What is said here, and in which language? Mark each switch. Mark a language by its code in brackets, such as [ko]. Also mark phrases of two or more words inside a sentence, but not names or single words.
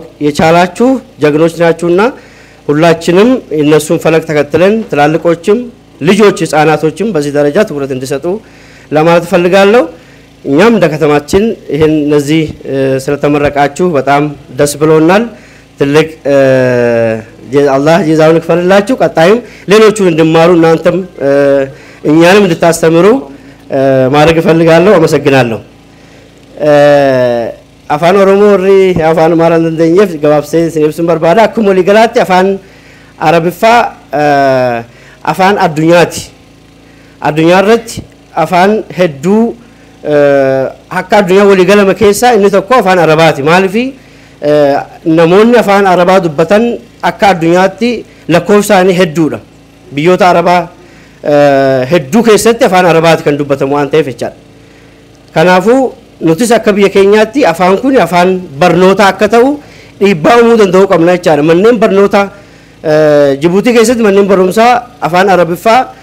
[am] የቻላችሁ ጀግኖች ናችሁና ሁላችንም እነሱን ፈለግ ተከትለን ትላልቆችም ልጆች ህፃናቶችም በዚህ ደረጃ ትኩረት እንዲሰጡ ለማለት ፈልጋለሁ እኛም እንደ ከተማችን ይሄን እነዚህ ስለተመረቃችሁ በጣም ደስ ብሎናል ትልቅ አላህ ጀዛውን ይክፈልላችሁ ቀጣይም ሌሎቹን እንድማሩ እናንተም እኛንም እንድታስተምሩ ማድረግ ፈልጋለሁ አመሰግናለሁ [om] afaan oromoo warri afaan amaaraa dandeenyeef gabaabsee ibsuun barbaada akkuma waliigalaatti afaan arabiffaa afaan addunyaati addunyaa irratti afaan hedduu akka addunyaa waliigalama keessaa inni tokko afaan arabaati maaliif namoonni afaan arabaa dubbatan akka addunyaatti lakkoofsaanii hedduudha biyyoota arabaa hedduu keessatti afaan arabaati kan dubbatamu waan ta'eef jechaadha kanaafuu nutis akka biyya keenyaatti afaan kun afaan barnoota akka ta'u dhiibbaa uumuu danda'u qabna jechaadha manneen barnoota Jibuutii keessatti manneen barumsaa afaan arabiffaa